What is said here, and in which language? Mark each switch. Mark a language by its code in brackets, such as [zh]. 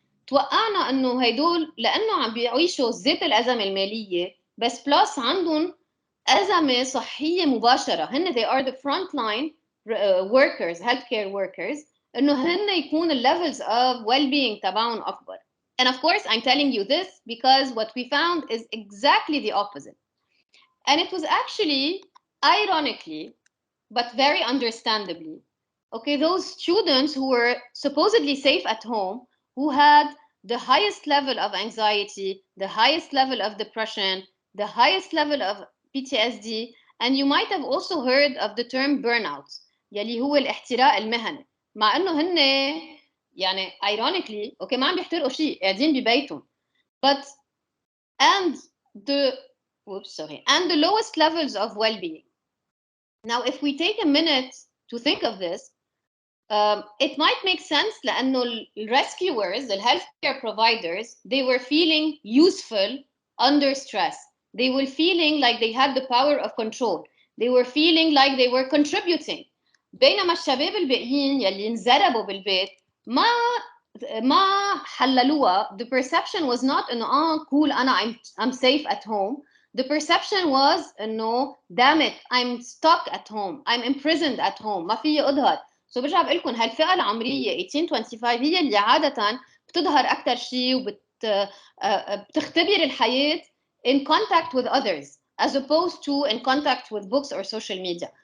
[ar] توقعنا انه هيدول لانه عم بيعيشوا ذات الازمه الماليه بس بلس عندهم ازمه صحيه مباشره، هن [en] they are the frontline workers, healthcare workers، [ar] انه هن يكون الليفلز of well-being تبعهم اكبر. [en] And of course I'm telling you this because what we found is exactly the opposite. And it was actually, ironically, but very understandably, okay, those students who were supposedly safe at home, who had the highest level of anxiety, the highest level of depression, the highest level of PTSD, and you might have also heard of the term burnout [ar] يلي هو الاحتراق المهني، مع انه هن يعني [en] ironically okay [ar] ما عم بيحترقوا شيء، قاعدين ببيتهم. [en] But and the lowest levels of well-being. Now if we take a minute to think of this, it might make sense لأنه rescuers, the healthcare providers, they were feeling useful under stress. They were feeling like they had the power of control. They were feeling like they were contributing. [ar] بينما الشباب الباقيين يلي انزربوا بالبيت ما حللوها. [en] The perception was not إنه cool أنا I'm safe at home. The perception was إنه damn it I'm stuck at home, I'm imprisoned at home، [ar] ما فيي أظهر. So برجع بقول لكم هالفئة العمرية 18-25 هي اللي عادة بتظهر أكثر شيء بتختبر الحياة [en] in contact with others as opposed to in contact with books or social media.